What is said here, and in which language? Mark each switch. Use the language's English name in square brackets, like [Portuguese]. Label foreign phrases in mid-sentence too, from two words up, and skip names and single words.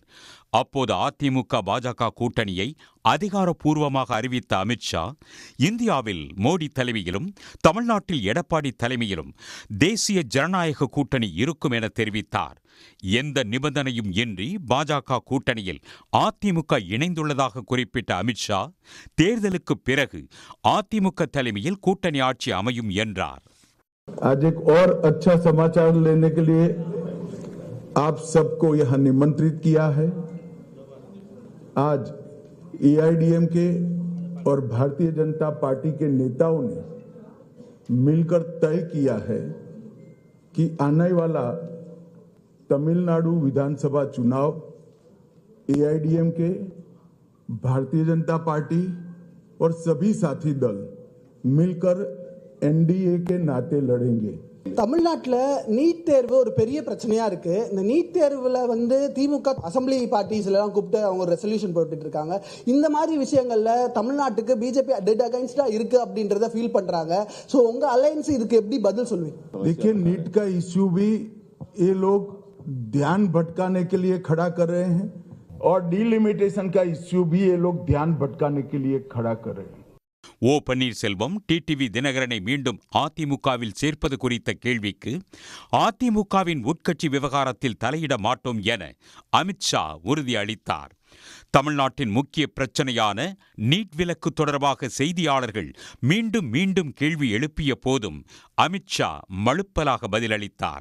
[Tamil] அப்போது அதிமுக பாஜக கூட்டணியை அதிகாரப்பூர்வமாக அறிவித்த அமித்ஷா, இந்தியாவில் மோடி தலைமையிலும் தமிழ்நாட்டில் எடப்பாடி தலைமையிலும் தேசிய ஜனநாயக கூட்டணி இருக்கும் என தெரிவித்தார். எந்த நிபந்தனையும் இன்றி பாஜக கூட்டணியில் அதிமுக இணைந்துள்ளதாக குறிப்பிட்ட அமித்ஷா, தேர்தலுக்கு பிறகு அதிமுக தலைமையில் கூட்டணி ஆட்சி அமையும் என்றார். [Hindi] आज एक और अच्छा समाचार लेने के लिए आप सबको यहां निमंत्रित किया है. आज एआईडीएमके और भारतीय जनता पार्टी के नेताओं ने मिलकर तय किया है कि आने वाला तमिलनाडु विधानसभा चुनाव एआईडीएमके, भारतीय जनता पार्टी और सभी साथी दल मिलकर एनडीए के नाते लड़ेंगे. [Tamil] தமிழ்நாட்டில் நீட் தேர்வு ஒரு பெரிய பிரச்சனையா இருக்கு. இந்த நீட் தேர்வுல திமுக [English] assembly parties [Tamil] எல்லாம் கூப்பிட்டு அவங்க ஒரு ரெசல்யூஷன் போட்டுட்டு இருக்காங்க. இந்த மாதிரி விஷயங்கள்ல தமிழ்நாட்டுக்கு பிஜேபி [English] dead against [Tamil] இருக்கு அப்படின்றத ஃபீல் பண்றாங்க. சோ உங்க அலையன்ஸ் இதுக்கு எப்படி பதில் சொல்வீங்க? [Hindi] देखिए, नीट का इश्यू भी ये लोग ध्यान भटकाने के लिए खड़ा कर रहे हैं और डिलिमिटेशन का इश्यू भी ये लोग ध्यान भटकाने के लिए खड़ा कर रहे हैं. [Tamil] ஓ பன்னீர்செல்வம் டிடிவி தினகரனை மீண்டும் அதிமுகவில் சேர்ப்பது குறித்த கேள்விக்கு, அதிமுகவின் உட்கட்சி விவகாரத்தில் தலையிட மாட்டோம் என அமித்ஷா உறுதியளித்தார். தமிழ்நாட்டின் முக்கிய பிரச்சனையான நீட் விலக்கு தொடர்பாக செய்தியாளர்கள் மீண்டும் மீண்டும் கேள்வி எழுப்பிய போதும் அமித்ஷா மழுப்பலாக பதிலளித்தார்.